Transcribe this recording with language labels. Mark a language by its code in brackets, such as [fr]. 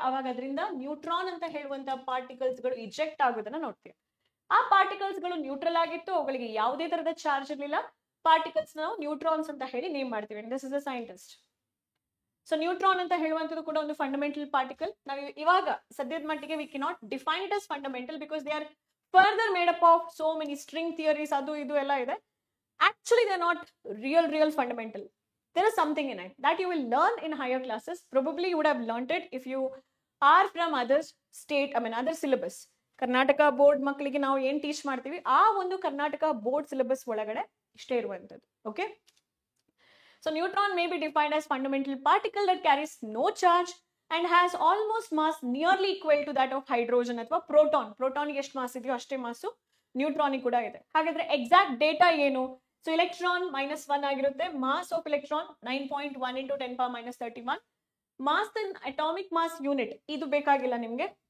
[kn] ಅವಾಗ ಅದರಿಂದ ನ್ಯೂಟ್ರಾನ್ ಅಂತ ಹೇಳುವಂತಹ ಪಾರ್ಟಿಕಲ್ಸ್ ಗಳು ಇಜೆಕ್ಟ್ ಆಗೋದನ್ನ ನೋಡ್ತೀಯ. ಆ ಪಾರ್ಟಿಕಲ್ಸ್ ಗಳು ನ್ಯೂಟ್ರಲ್ ಆಗಿತ್ತು, ಅವುಗಳಿಗೆ ಯಾವುದೇ ತರದ ಚಾರ್ಜ್ ಇರಲಿಲ್ಲ. ಪಾರ್ಟಿಕಲ್ಸ್ ನಾವು ನ್ಯೂಟ್ರಾನ್ಸ್ ಅಂತ ಹೇಳಿ ನೇಮ್ ಮಾಡ್ತೀವಿ. [en] This is a scientist. [kn] So neutron ಅಂತ ಹೇಳುವಂಥದ್ದು ಕೂಡ ಒಂದು ಫಂಡಮೆಂಟಲ್ ಪಾರ್ಟಿಕಲ್. ನಾವು ಇವಾಗ ಸದ್ಯದ ಮಟ್ಟಿಗೆ [en] we cannot define it as fundamental because they are further made up of so many string theories, [kn] adu idu ella ide. [en] Actually they are not real fundamental. There is something in it that you will learn in higher classes. Probably you would have learnt it if you are from other state, other syllabus. [kn] Karnataka board maklige ನಾವು ಏನು teach ಮಾಡ್ತೀವಿ ಆ ಒಂದು Karnataka board syllabus ಒಳಗಡೆ ಇಷ್ಟೇ ಇರುವಂತದ್ದು. [en] okay, so neutron may be defined as fundamental particle that carries no charge and has almost mass nearly equal to that of hydrogen [kn] ಅಥವಾ proton. ಪ್ರೋಟಾನ್ಗೆ ಎಷ್ಟು ಮಾಸ್ ಇದೆಯೋ ಅಷ್ಟೇ ಮಾಸು ನ್ಯೂಟ್ರಾನಿಗೆ ಕೂಡ ಇದೆ. ಹಾಗಾದ್ರೆ ಎಕ್ಸಾಕ್ಟ್ ಡೇಟಾ ಏನು? [en] So electron -1 ಆಗಿರುತ್ತೆ. Mass of electron 9.1 into 10⁻31. Mass in atomic mass unit [kn] ಇದು ಬೇಕಾಗಿಲ್ಲ ನಿಮ್ಗೆ.